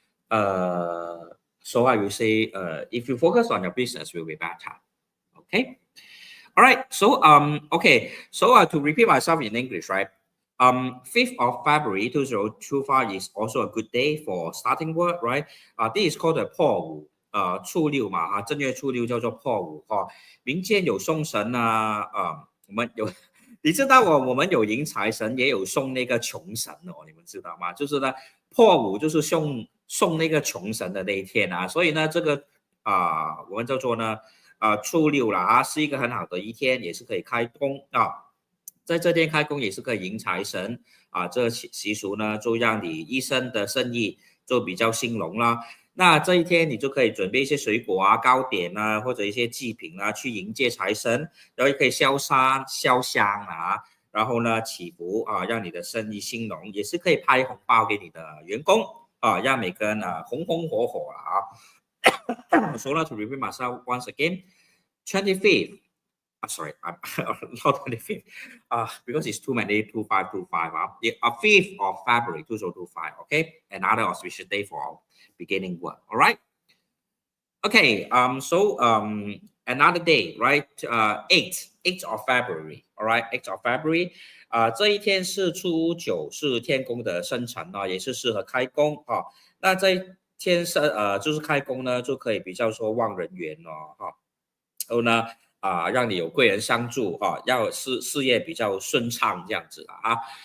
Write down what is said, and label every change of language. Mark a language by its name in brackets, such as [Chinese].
[English] So I will say if you focus on your business, will be better. Okay. All right. So okay. So to repeat myself in English, right? 5th of February 2025 is also a good day for starting work, right? This is called the 破五。 [Chinese] 初六嘛哈，正月初六叫做破五哈。民间有送神啊，我们有，你知道我们有迎财神，也有送那个穷神哦，你们知道吗？就是呢，破五就是送那个穷神的那一天啊，所以呢，这个我们叫做呢初六啦啊，是一个很好的一天，也是可以开工啊。在这天开工也是可以迎财神啊，这习俗呢，就让你一生的生意就比较兴隆啦。那这一天你就可以准备一些水果啊、糕点啊，或者一些祭品啊，去迎接财神，然后也可以烧香啊，然后呢祈福啊，让你的生意兴隆，也是可以拍红包给你的员工啊，让每个人红红火火啊。 [English] So to repeat myself once again, 25th. Sorry, I'm not 25th. Because it's too many 2525. 5th of February 2025. Okay, another auspicious day for beginning work. All right. Okay. So another day, right? 8th of February. All right, 8th of February. [Chinese] 这一天是初9，是天公的生辰啊，也是适合开工啊。那这一天是就是开工呢，就可以比较说旺人缘哦哈。然后呢让你有贵人相助啊，要事业比较顺畅这样子啊。